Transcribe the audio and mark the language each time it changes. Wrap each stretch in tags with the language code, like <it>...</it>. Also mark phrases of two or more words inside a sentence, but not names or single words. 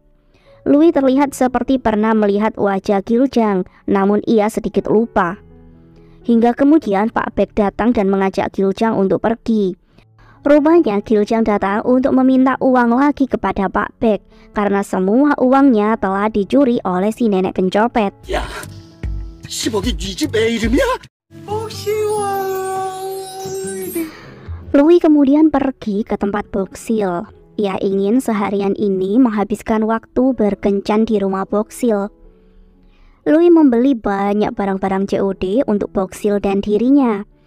<id>Louis terlihat seperti pernah melihat wajah Giljang, namun ia sedikit lupa. Hingga kemudian Pak Baek datang dan mengajak Giljang untuk pergi. Rupanya Giljang datang untuk meminta uang lagi kepada Pak Baek karena semua uangnya telah dicuri oleh si nenek pencopet.</id> <ko>야, 10억이 네 집 애 이름이야?</ko> <id>Louis kemudian pergi ke tempat Boksil. Ia ingin seharian ini menghabiskan waktu berkencan di rumah Boksil. Louis membeli banyak barang-barang COD untuk Boksil dan dirinya.</id>